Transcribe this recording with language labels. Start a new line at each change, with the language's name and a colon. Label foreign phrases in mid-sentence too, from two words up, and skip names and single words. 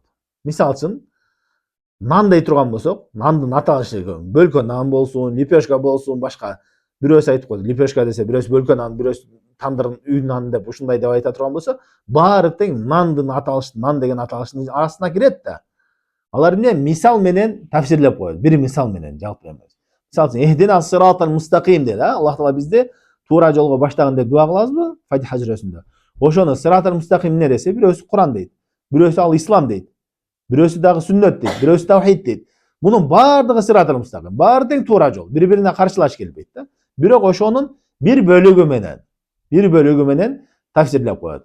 Kyrgyz: Мисалы үчүн нан дей турган болсок, нандын аталышы бөлкө нан болсун, лепешка болсун, башка. Бирөөсү айтып койду, лепешка десе, бирөөсү бөлкө нан, бирөөсү тандырдын үй наны деп ушундай деп айта турган болсо, баары тең нандын аталышы, нан деген аталыштын арасына кирет да. Алар эмне мисал менен тафсирлеп коет, бир мисал менен, жалпы эмес. Мисалы үчүн
Arabic: اهدنا الصراط المستقيم
Kyrgyz: дейт, Аллах Таала бизди туура жолго баштагын деп дуа кылабызбы? Фатиха сүрөсүндө. Ошону
Arabic: الصراط المستقيم
Kyrgyz: эмне десе, бирөөсү Куран дейт, бирөөсү ал ислам дейт, бирөөсү дагы сүннөт дейт, бирөөсү тавхид дейт. Мунун баардыгы
Arabic: الصراط المستقيم,
Kyrgyz: баары тең туура жол, бири-бирине каршылаш келбейт да. Бирок ошонун бир бөлүгү менен тафсирлеп коет.